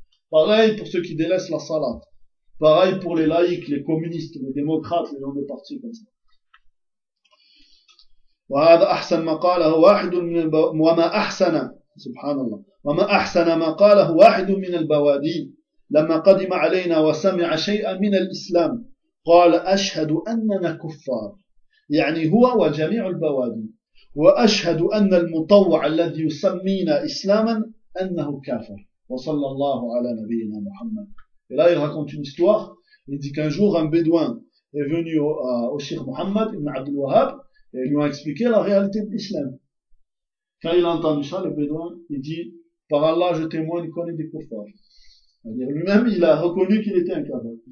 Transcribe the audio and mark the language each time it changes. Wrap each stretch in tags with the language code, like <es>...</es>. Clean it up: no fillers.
<fr>Pareil pour ceux qui délaissent la salat. Pareil pour les laïcs, les communistes, les démocrates, les gens des partis, comme ça.</fr> <ar>وهذا أحسن ما قاله واحد من وما أحسن سبحان الله وما أحسن ما قاله واحد من البوادي لما قدم علينا وسمع شيئا من الإسلام قال أشهد أننا كفار يعني هو وجميع البوادي وأشهد أن المطوع الذي يسمينا إسلاما أنه كافر وصلى الله على نبينا محمد.</ar> <fr>Et là il raconte une histoire. Il dit qu'un jour un bédouin est venu au Cheikh Mohammed Ibn Abdul Wahhab et lui a expliqué la réalité de l'islam. Quand il a entendu ça, le bédouin, il dit, Par Allah, je témoigne qu'on est des kuffars. C'est-à-dire lui-même, il a reconnu qu'il était un kafir.</fr>